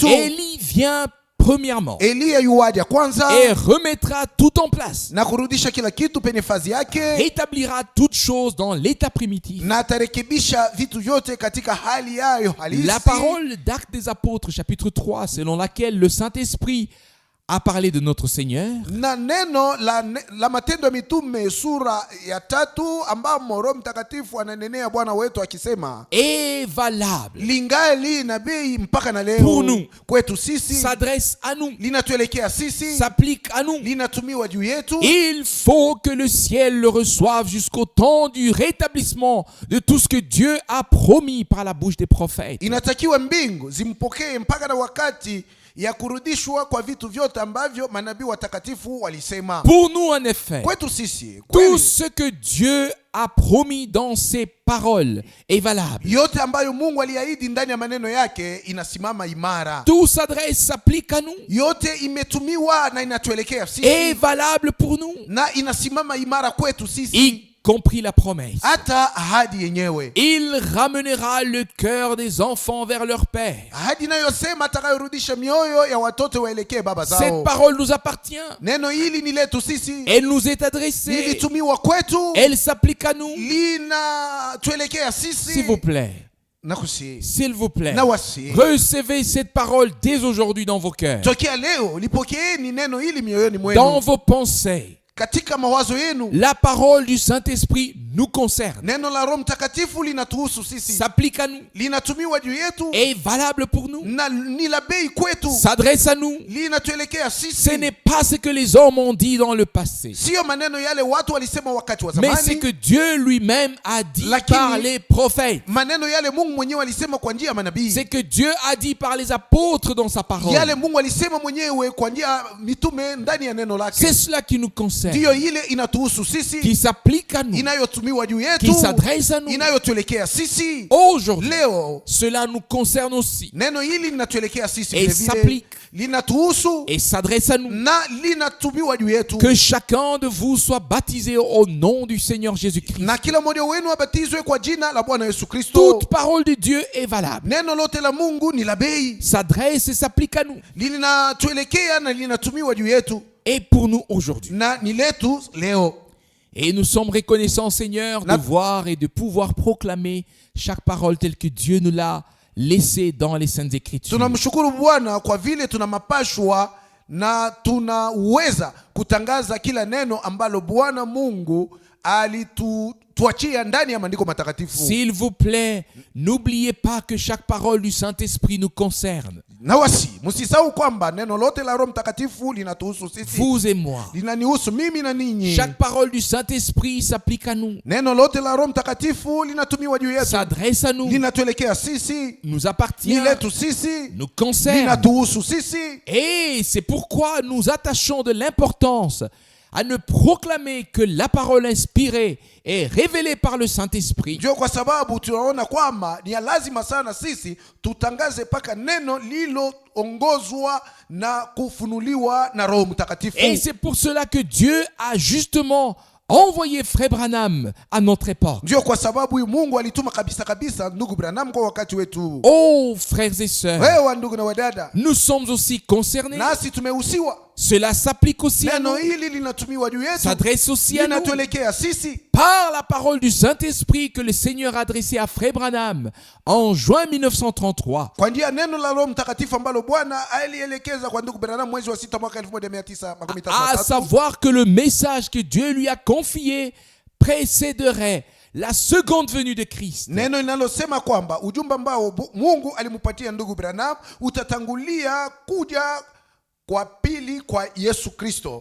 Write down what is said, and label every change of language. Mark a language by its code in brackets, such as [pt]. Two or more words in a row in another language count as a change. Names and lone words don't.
[fr] Élie vient premièrement [sw] Eliya yuaja kwanza [fr] et remettra tout en place, [sw] na kurudisha kila kitu penye fazi yake, [fr] rétablira toutes choses dans l'état primitif. [sw] na atarekebisha vitu vyote katika hali yayo halisi. [fr] La parole d'Actes des Apôtres chapitre 3 selon laquelle le Saint-Esprit a parlé de notre Seigneur [sw] Na neno la Matendo ya Mitume sura ya 3 ambamo Roho Mtakatifu ananenea Bwana wetu akisema [fr] est valable, [sw] lingali na bei mpaka na leo [fr] Pour nous. [sw] kwetu sisi, [fr] s'adresse à nous, [sw] linatuelekea sisi, [fr] s'applique à nous. [sw] linatumiwa juu yetu. [fr] Il faut que le ciel le reçoive jusqu'au temps du rétablissement de tout ce que Dieu a promis par la bouche des prophètes. [sw] Inatakiwa mbingu zimpokee mpaka na wakati ya kurudishwa kwa vitu vyote ambavyo manabii watakatifu walisema. [fr] Pour nous, en effet, [sw] Kwetu sisi [fr] tout [sw] kweli, [fr] ce que Dieu a promis dans ses paroles est valable. [sw] yote ambayo Mungu aliahidi ndani ya maneno yake inasimama imara. [fr] Tout s'adresse, s'applique à nous, [sw] Yote imetumiwa na inatuelekea [fr] est [sw] sisi [fr] valable pour nous, [sw] na inasimama imara kwetu sisi, [fr] y compris la promesse. [sw] hata ahadi yenyewe. [fr] Il ramènera le cœur des enfants vers leur père. [sw] Ahadi inayosema atakayorudisha mioyo ya watoto waelekee baba [fr] Cette [sw] zao. [fr] parole nous appartient. [sw] Neno hili ni letu sisi, [fr] Elle nous est adressée. [sw] lilitumiwa kwetu, [fr] Elle s'applique à nous. [sw] linatuelekea sisi. [fr] S'il vous plaît, [sw] Nakusihi, [fr] s'il vous plaît, [sw] nawasihi, [fr] recevez cette parole dès aujourd'hui dans vos cœurs, [sw] tokea leo lipokeeni neno hili mioyoni [fr] dans [sw] mwenu, [fr] vos pensées. [sw] katika mawazo yenu. [fr] La parole du Saint-Esprit nous concerne, [sw] Neno la Roho Mtakatifu linatuhusu sisi, [fr] s'applique à nous, [sw] linatumiwa juu yetu, [fr] est valable pour nous, [sw] na ni la bei kwetu, [fr] s'adresse à nous. [sw] linatuelekea [fr] Ce [sw] sisi. [fr] n'est pas ce que les hommes ont dit dans le passé, [sw] Sio maneno yale watu walisema wakati wa [fr] mais ce [sw] zamani, [fr] que Dieu lui-même a dit [sw] Lakini- [fr] par les prophètes. [sw] maneno yale Mungu mwenyewe alisema kwa njia ya manabii, [fr] C'est que Dieu a dit par les apôtres dans sa parole. [sw] yale Mungu alisema mwenyewe kwa njia ya mitume ndani ya neno lake. [fr] C'est cela qui nous concerne, [sw] Ndiyo ile inatuhusu sisi, [fr] qui s'applique à nous, [sw] inayotumiwa juu [fr] qui [sw] yetu, [fr] s'adresse à nous. [sw] inayotuelekea sisi. [fr] Aujourd'hui, [sw] Leo [fr] cela nous concerne aussi [sw] neno hili linatuelekea sisi [fr] Et [sw] vile vile, [fr] s'applique. [sw] linatuhusu [fr] et s'adresse à nous. [sw] na linatumiwa juu yetu. [fr] Que chacun de vous soit baptisé au nom du Seigneur Jésus-Christ. [sw] Na kila mmoja wenu abatizwe kwa jina la Bwana Yesu Kristo. [fr] Toute parole de Dieu est valable, [sw] Neno lote la Mungu ni la bei, [fr] s'adresse et s'applique à nous. [sw] linatuelekea na linatumiwa juu yetu, [fr] Et pour nous aujourd'hui. [sw] na ni letu leo. [fr] Et nous sommes reconnaissants, Seigneur, de voir et de pouvoir proclamer chaque parole telle que Dieu nous l'a laissée dans les Saintes Écritures. [sw] Tunamshukuru Bwana kwa vile tuna mapashwa na tunaweza kutangaza kila neno ambalo Bwana Mungu alituachia ndani ya maandiko matakatifu. [fr] S'il vous plaît, n'oubliez pas que chaque parole du Saint-Esprit nous concerne. [sw] Na wasi msisahau kwamba neno lote la Roho Mtakatifu linatuhusu sisi, [fr] Vous et moi. [sw] linanihusu mimi na ninyi. [fr] Chaque parole du Saint-Esprit s'applique à nous, [sw] Neno lote la Roho Mtakatifu linatumiwa juu yetu, [fr] s'adresse à nous, [sw] linatuelekea sisi, [fr] nous [sw] ni [fr] appartient, [sw] letu sisi, [fr] nous concerne. [sw] linatuhusu sisi. [fr] Et c'est pourquoi nous attachons de l'importance à ne proclamer que la parole inspirée et révélée par le Saint-Esprit. [sw] Ndio kwa sababu tunaona kwamba ni ya lazima sana sisi tutangaze paka neno lililoongozwa na kufunuliwa na Roho Mtakatifu. [fr] Et c'est pour cela que Dieu a justement envoyé Frère Branham à notre époque. [sw] Ndio kwa sababu huyu Mungu alituma kabisa kabisa ndugu Branham kwa wakati wetu. [fr] Oh, frères et sœurs, [sw] Wewe ndugu na wadada, [fr] nous sommes aussi concernés. [sw] nasi tumehusiwa. [fr] Cela s'applique aussi à nous, [sw] Neno hili linatumiwa juu yetu, [fr] s'adresse aussi à nous. [sw] linatuelekea sisi [fr] Par la parole du Saint-Esprit que le Seigneur a adressée à Frère Branham en juin 1933. [sw] kwa njia neno la Roho Mtakatifu ambalo Bwana alielekeza kwa ndugu Branham mwezi wa 6 mwaka 1933, [fr] À savoir que le message que Dieu lui a confié précéderait la seconde venue de Christ. [sw] neno linalosema kwamba ujumbe ambao Mungu alimupatia ndugu Branham utatangulia kuja kwa pili kwa Yesu Kristo.